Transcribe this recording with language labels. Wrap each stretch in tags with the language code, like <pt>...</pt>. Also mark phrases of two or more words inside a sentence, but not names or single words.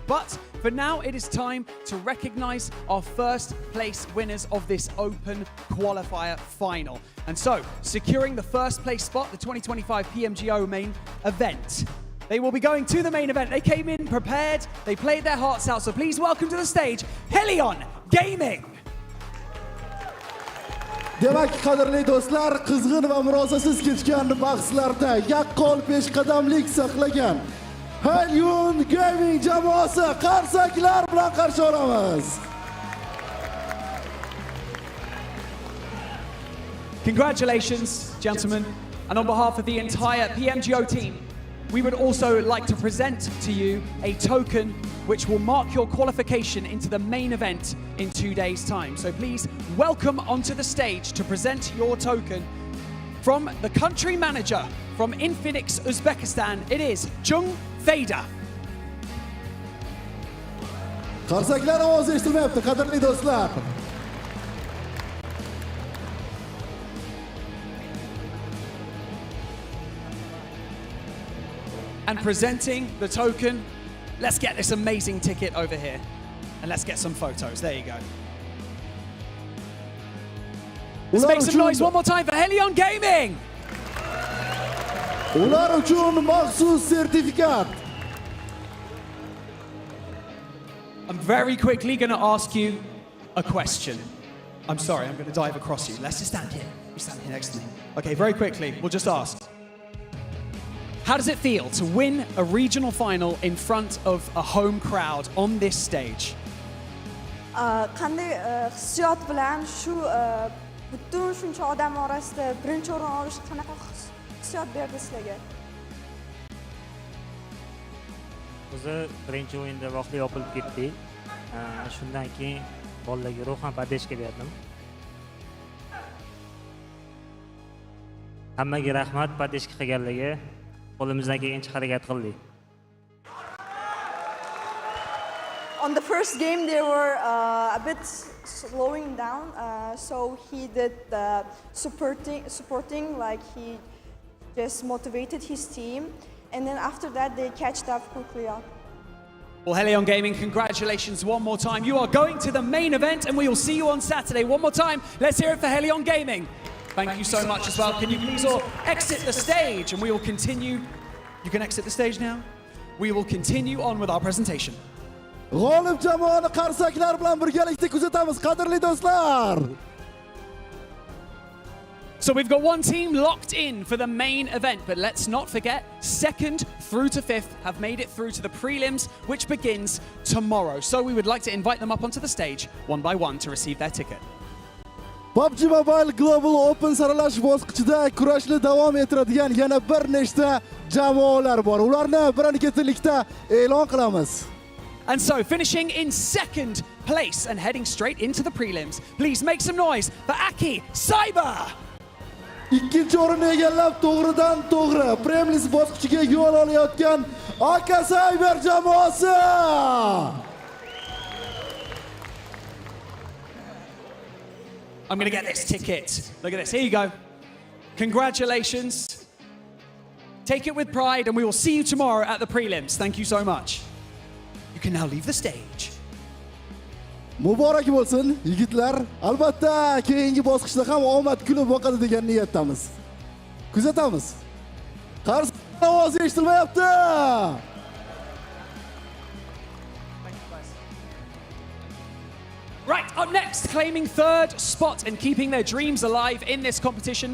<en>But for now, it is time to recognize our first place winners of this Open Qualifier Final. And so, securing the first place spot, the 2025 PMGO main event. They will be going to the main event. They came in prepared, they played their hearts out. So please welcome to the stage, Helion Gaming.</en> <uz>Demak, qadrli do'stlar, qizg'in va murosasiz kechgan bahslarda yaqqol peshqadamlik saqlagan Helion Gaming jamoasi qarsaklar bilan qarshi olamiz.</uz> <en>Congratulations, gentlemen. And on behalf of the entire PMGO team, we would also like to present to you a token which will mark your qualification into the main event in 2 days' time. So please welcome onto the stage to present your token from the country manager from Infinix, Uzbekistan. It is Chung Fader.</en> <uz>Qarsaklar ovozi eshitilmayapti, qadrli do'stlar.</uz> <en>And presenting the token, let's get this amazing ticket over here. And let's get some photos. There you go. Let's make some noise one more time for Helion Gaming.</en> <uz>Ular uchun maxsus sertifikat.</uz> <en>I'm very quickly going to ask you a question. I'm sorry, I'm going to dive across you. Let's just stand here. You stand here next to me. Okay, very quickly, we'll just ask. How does it feel to win a regional final in front of a home crowd on this stage?</en> <uz>Qanday hissiyot bilan shu butun shuncha odam orasida birinchi o'rin olish qanaqa hissiyot berdi sizlarga? O'zi birinchi o'yinda vaqtli yopilib ketdik. Shundan keyin bolalarga ruhan podдержка berdim. Hammaga rahmat podдержка qilganlarga. Qo'limizdan kelgancha harakat qildik.</uz> <en>On the first game, they were a bit slowing down, so he did supporting, like he just motivated his team, and then after that, they catched up quickly up. Well, Helion Gaming, congratulations one more time. You are going to the main event, and we will see you on Saturday. One more time, let's hear it for Helion Gaming. Thank you so much as well. Can you please all exit the stage, and we will continue. You can exit the stage now. We will continue on with our presentation.</en> <uz>G'olib jamoani qarsaklar bilan birgalikda kuzatamiz, qadrli do'stlar.</uz> <en>So we've got one team locked in for the main event, but let's not forget, 2nd through to 5th have made it through to the prelims, which begins tomorrow. So we would like to invite them up onto the stage, one by one, to receive their ticket.</en> <uz>PUBG Mobile Global Open saralash bosqichida kurashni davom ettiradigan yana bir nechta jamoalar bor. Ularni birin-ketinlikda e'lon qilamiz.</uz> <en>And so, finishing in 2nd place and heading straight into the prelims, please make some noise for Aki Cyber!</en> <uz>Ikkinchi o'rinni egallab to'g'ridan to'g'ri Prelims bosqichiga yo'l olayotgan Aki Cyber jamoasi.</uz> <en>I'm going to get this ticket. Look at this. Here you go. Congratulations. Take it with pride, and we will see you tomorrow at the prelims. Thank you so much. You can now leave the stage.</en> <uz>Muborak bo'lsin, yigitlar. Albatta, keyingi bosqichda ham omad kulib boqadi degan niyatdamiz. Kuzatamiz. Qarshi ovoz eshitilmayapti.</uz> <en>Right, up next, claiming 3rd spot and keeping their dreams alive in this competition.</en>